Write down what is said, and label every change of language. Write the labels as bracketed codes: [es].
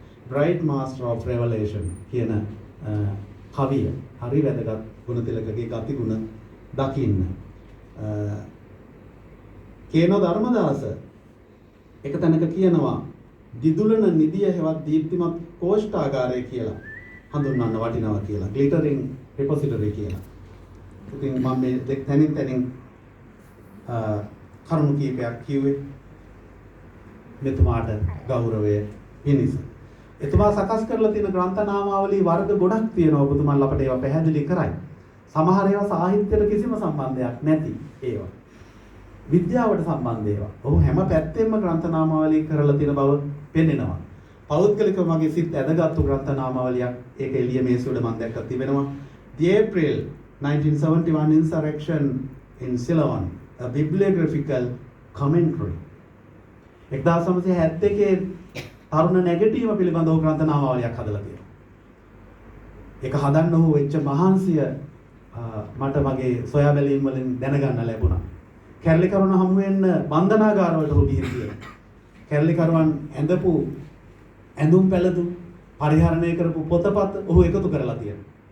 [si] Bright Master of Revelation කියන කවිය හරි වැදගත්. ගුණතිලකගේ ගතිගුණ දකින්න. කේනෝ ධර්මදාස එක තැනක කියනවා දිදුලන නිදිය හෙවත් දීප්තිමත් කෝෂ්ඨාගාරය කියලා හඳුන්වන්න වටිනවා කියලා. [en] glittering repository [si] කියලා. ඉතින් මම මේ දෙක තැනින් කරුණු කීපයක් කිව්වේ මෙතුමාට ගෞරවය පිණිස. එතුමා සකස් කරලා තියෙන ග්‍රන්ථ නාමාවලී වර්ග ගොඩක් තියෙනවා. ඔබතුමාලා අපට ඒවා පැහැදිලි කරයි. සමහර ඒවා සාහිත්‍යයට කිසිම සම්බන්ධයක් නැති ඒවා. විද්‍යාවට සම්බන්ධ ඒවා. ඔහු හැම පැත්තෙම ග්‍රන්ථ නාමාවලී කරලා තියෙන බව පෙන්වනවා. පෞද්ගලිකව මගේ සිත් ඇදගත්තු ග්‍රන්ථ නාමාවලියක් ඒක එළිය මේසෙවල මම දැක්කක් තිබෙනවා. [en] The April 1971 Insurrection in Ceylon, a bibliographical commentary. [si] 1971 තරුණ නැගිටීම පිළිබඳව ග්‍රන්ථ නාමාවලියක් හදලා තියෙනවා. ඒක හදන්න ඔහු වෙච්ච මහන්සිය මට මගේ සොයා බැලීම් වලින් දැනගන්න ලැබුණා. කැරලිකරුවන් හමු වෙන්න බන්ධනාගාරවලට ඔහු ගිහින් තියෙනවා. කැරලිකරුවන් ඇඳපු ඇඳුම් පැළඳුම් පරිහරණය කරපු පොතපත් ඔහු එකතු කරලා තියෙනවා.